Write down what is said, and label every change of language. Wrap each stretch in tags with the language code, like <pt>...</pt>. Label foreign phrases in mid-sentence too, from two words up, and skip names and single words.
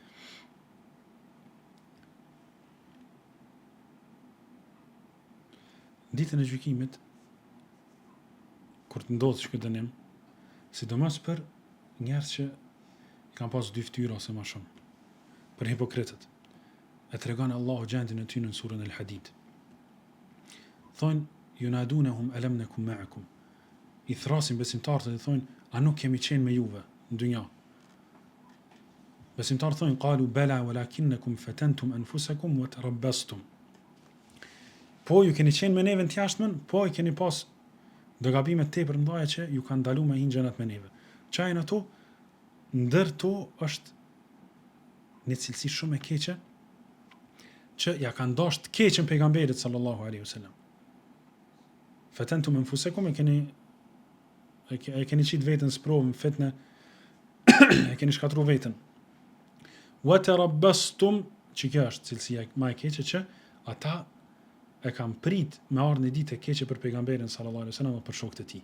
<sq>Ditën e gjykimit, kur të ndodhë që këtë dënim, sidomos për njerëz që kanë pas dy fytyra ose më shumë, për hipokritët, e tregon Allahu gjendjen e tyre në surën Al-Hadid. Thonë,</sq> <ar>ينادونهم ألم نكن معكم.</ar> <sq>I thrasin besimtarët dhe thonë, a nuk kemi qenë me juve në dynja? Besimtarët thonë,</sq> <ar>قالوا بلى ولكنكم فتنتم أنفسكم وتربصتم.</ar> <sq>Po ju keni qenë me neve në t'jashtmen, po i keni pas dogabimet tepër ndaja që ju kanë ndalu me hinë xhenet me neve. Çajin ato, ndër to është një cilësi shumë e keqe që ja kanë dashur të keqen pejgamberit</sq> <ar>صلى الله عليه وسلم. فتنتم أنفسكم</ar> <sq>e keni qit veten sprovën fitnë, e keni shkatruar veten.</sq> <ar>وتربصتم,</ar> <sq>që kjo është cilësia më e keqe që ata e kam prit me ardhën e ditë e keqe për pejgamberin</sq> <ar>صلى الله عليه وسلم</ar> <sq>dhe për shokët e tij.</sq>